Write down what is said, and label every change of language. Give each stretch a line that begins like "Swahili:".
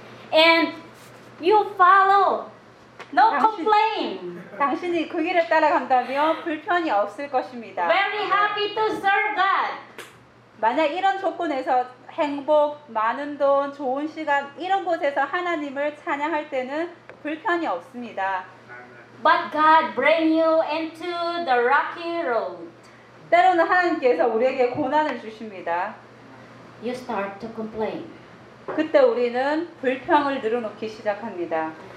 English: And you follow. No complain.
Korean: 당신이 그 길을 따라간다면 불편이 없을 것입니다.
English: Very happy to serve God.
Korean: 만약 이런 조건에서 행복, 많은 돈, 좋은 시간 이런 곳에서 하나님을 찬양할 때는 불편이 없습니다.
English: But God bring you into the rocky road.
Korean: 때로는 하나님께서 우리에게 고난을 주십니다.
English: You start to complain.
Korean: 그때 우리는 불평을 늘어놓기 시작합니다.